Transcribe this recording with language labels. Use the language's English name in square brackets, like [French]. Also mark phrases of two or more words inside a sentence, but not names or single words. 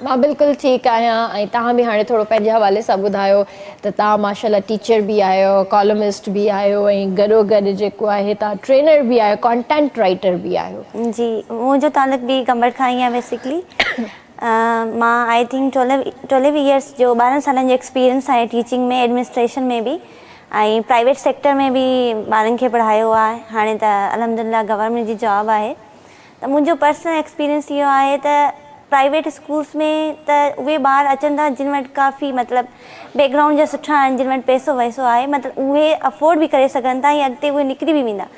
[Sindhi] मां बिल्कुलु ठीकु आहियां। ऐं तव्हां बि हाणे थोरो पंहिंजे हवाले सां ॿुधायो त तव्हां माशाल्लाह टीचर बि आहियो, कॉलमिस्ट बि आहियो ऐं गॾोगॾु जेको आहे तव्हां ट्रेनर बि आहियो, [English] content writer [Sindhi] बि आहियो। जी, मुंहिंजो तालुक बि गंबड़ खां ई आहे बेसिकली। मां [English] I think 12 years [Sindhi] जो 12 सालनि जो एक्सपीरियंस आहे टीचिंग में, एडमिनिस्ट्रेशन में बि ऐं [English] private sector [Sindhi] में बि ॿारनि खे पढ़ायो आहे। हाणे त अल्हम्दुलिल्लाह गवर्नमेंट जी जॉब आहे। त मुंहिंजो [English] personal experience [Sindhi] इहो आहे त [English] private schools [Sindhi] में त उहे ॿार अचनि था जिन वटि काफ़ी मतिलबु बैकग्राउंड जा सुठा आहिनि, जिन वटि पैसो वैसो आहे, मतिलबु उहे अफोर्ड बि करे सघनि था ऐं अॻिते उहे निकिरी बि वेंदा।